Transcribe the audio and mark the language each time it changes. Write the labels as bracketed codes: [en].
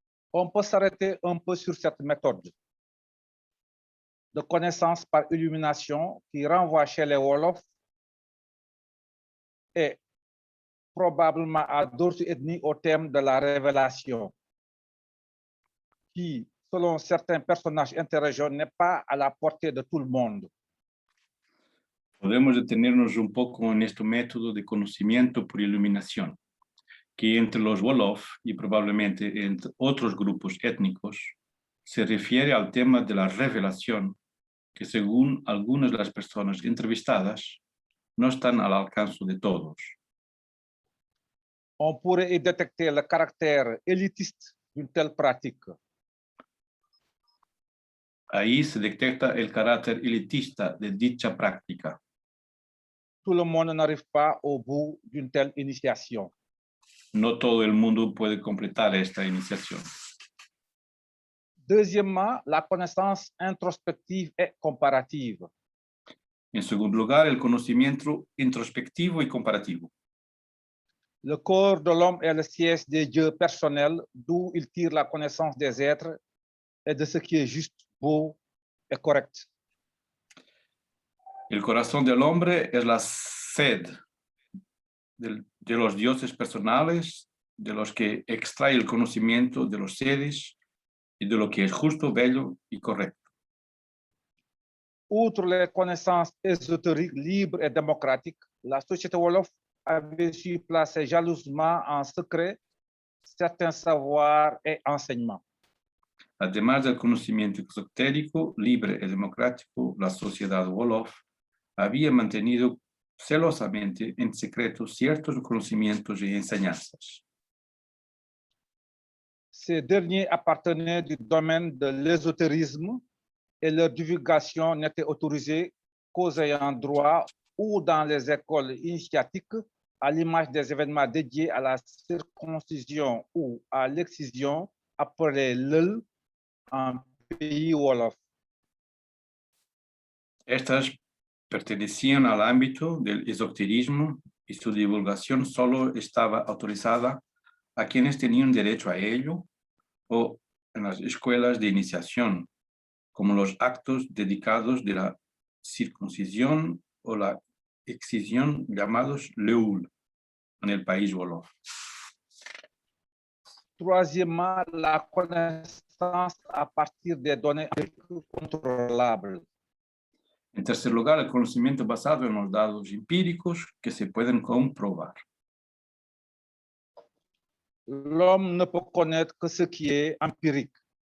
[fr] On peut s'arrêter un peu sur cette méthode de connaissance par illumination qui renvoie chez les Wolofs et probablement à d'autres ethnies au thème de la révélation, qui, selon certains personnages interrégions, n'est pas à la portée de tout le monde. [es] Podemos detenernos un poco en este método de conocimiento por iluminación, que entre los Wolof y probablemente entre otros grupos étnicos se refiere al tema de la revelación, que según algunas de las personas entrevistadas no están al alcance de todos. [fr] On pourrait y détecter le caractère élitiste d'une telle pratique. [es] Ahí se detecta el carácter elitista de dicha práctica. [fr] tout le monde n'arrive pas au bout d'une telle initiation. [es] No todo el mundo puede completar esta iniciación. [fr] Deuxièmement, la connaissance introspective et comparative. [es] En segundo lugar, el conocimiento introspectivo y comparativo. [fr] Le corps de l'homme est le siège des dieux personnels, d'où il tire la connaissance des êtres et de ce qui est juste, beau et correct. [es] El corazón del hombre es la sed de los dioses personales, de los que extrae el conocimiento de los seres y de lo que es justo, bello y correcto. [fr] Outre les connaissances ésotériques, libres et démocratiques, la société Wolof avait su placer jalousement en secret certains savoirs et enseignements. [es] Además del conocimiento esotérico, libre y democrático, la sociedad Wolof había mantenido celosamente en secreto ciertos conocimientos y enseñanzas. [fr] Ces derniers appartenaient du domaine de l'ésotérisme et leur divulgation n'était autorisée qu'aux ayants droit ou dans les écoles initiatiques, à l'image des événements dédiés à la circoncision ou à l'excision appelés l'Eul en pays Wolof. [es] Estas pertenecían al ámbito del esoterismo y su divulgación solo estaba autorizada a quienes tenían derecho a ello o en las escuelas de iniciación, como los actos dedicados de la circuncisión o la excisión llamados Leul en el país Wolof. [fr] Troisièmement, la connaissance à partir des données contrôlables. [es] En tercer lugar, el conocimiento basado en los datos empíricos que se pueden comprobar. [fr] L'homme ne peut connaître que ce qui est empirique.